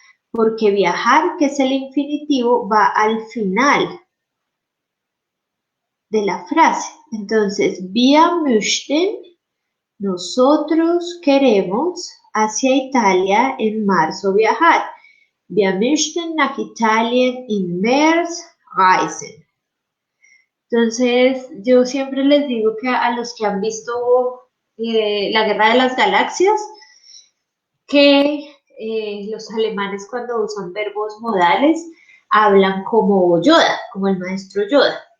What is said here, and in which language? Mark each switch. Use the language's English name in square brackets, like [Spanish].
[Spanish] Porque viajar, que es el infinitivo, va al final de la frase. Entonces, [German] wir möchten, [Spanish] nosotros queremos hacia Italia en marzo viajar. [German] Wir möchten nach Italien im März reisen. [Spanish] Entonces, yo siempre les digo que a los que han visto la Guerra de las Galaxias, que los alemanes cuando usan verbos modales hablan como Yoda, como el maestro Yoda.